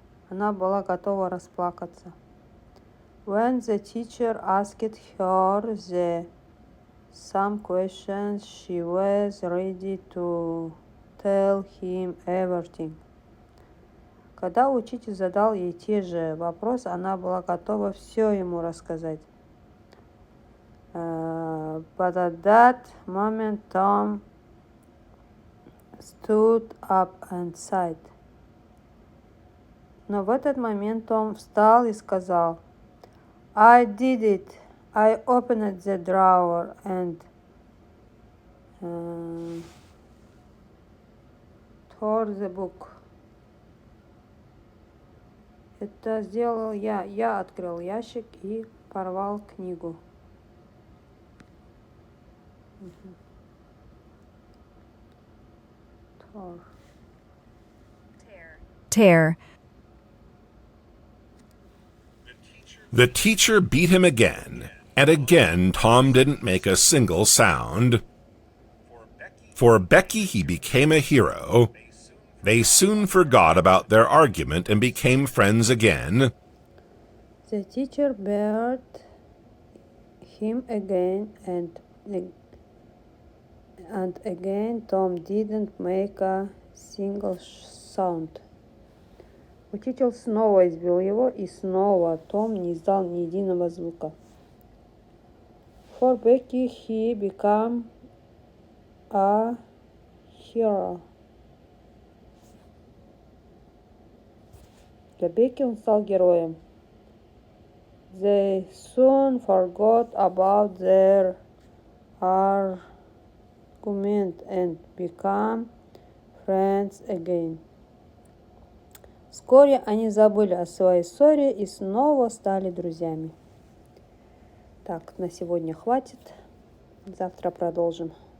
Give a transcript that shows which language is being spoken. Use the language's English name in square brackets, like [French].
[Russian] Она была готова расплакаться. [English] When the teacher asked her some questions, she was ready to tell him everything. [Russian] Когда учитель задал ей те же вопросы, она была готова все ему рассказать. [English] But at that moment, Tom stood up and said. [Russian] Но в этот момент Том встал и сказал, [English] I did it. I opened the drawer and tore the book. [Russian] Это сделал я. Я открыл ящик и порвал книгу. [English] Tear. The teacher beat him again, and again Tom didn't make a single sound. For Becky, he became a hero. They soon forgot about their argument and became friends again. The teacher beat him again, and again Tom didn't make a single sound. [Russian] Учитель снова избил его, и снова Том не издал ни единого звука. [English] For Becky he became a hero. [Russian] Для Бекки он стал героем. [English] They soon forgot about their argument and became friends again. [Russian] Вскоре они забыли о своей ссоре и снова стали друзьями. Так, на сегодня хватит. Завтра продолжим.